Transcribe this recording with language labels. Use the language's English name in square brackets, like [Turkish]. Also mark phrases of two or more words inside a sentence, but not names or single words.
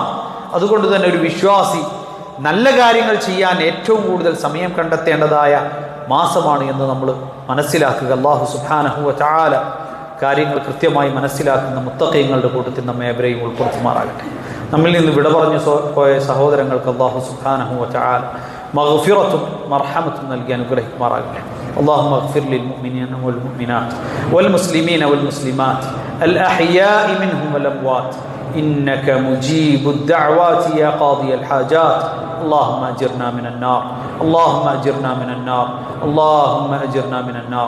[Malayalam] അതുകൊണ്ട് തന്നെ ഒരു വിശ്വാസി നല്ല കാര്യങ്ങൾ ചെയ്യാൻ ഏറ്റവും കൂടുതൽ സമയം കണ്ടെത്തേണ്ടതായ മാസമാണ് എന്ന് നമ്മൾ മനസ്സിലാക്കുക. അല്ലാഹു [Arabic] سبحانه وتعالى [Malayalam] കാര്യങ്ങൾ കൃത്യമായി മനസ്സിലാക്കുന്ന മുത്തഖീങ്ങളുടെ കൂട്ടത്തിൽ നമ്മെ ഏവരെയും ഉൾപ്പെടുത്തുമാറാകട്ടെ. നമ്മിൽ നിന്ന് വിട പറഞ്ഞു പോയ സഹോദരങ്ങൾക്ക് അല്ലാഹു [Arabic] سبحانه وتعالى [Malayalam] മഗ്ഫിറത്തും മർഹമത്തും നൽകി അനുഗ്രഹിക്കുമാറാകട്ടെ. [Arabic] اللهم اغفر للمؤمنين والمؤمنات والمسلمين والمسلمات الأحياء منهم والأموات إنك مجيب الدعوات يا قاضي الحاجات. اللهم أجرنا من النار، اللهم أجرنا من النار، اللهم أجرنا من النار.